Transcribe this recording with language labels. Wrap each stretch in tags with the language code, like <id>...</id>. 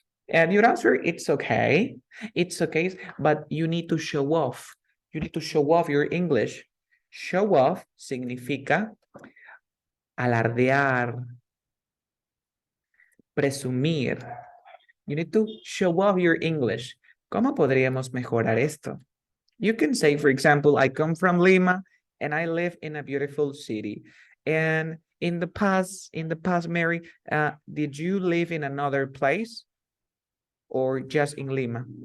<en>And your answer, it's okay. It's okay, but you need to show off. You need to show off your English. Show off</en> <es>significa alardear, presumir.</es> <en>You need to show off your English.</en> <es>¿Cómo podríamos mejorar esto?</es> <en>You can say, for example, I come from Lima and I live in a beautiful city. And in the past, Mary, did you live in another place or just in Lima?</en>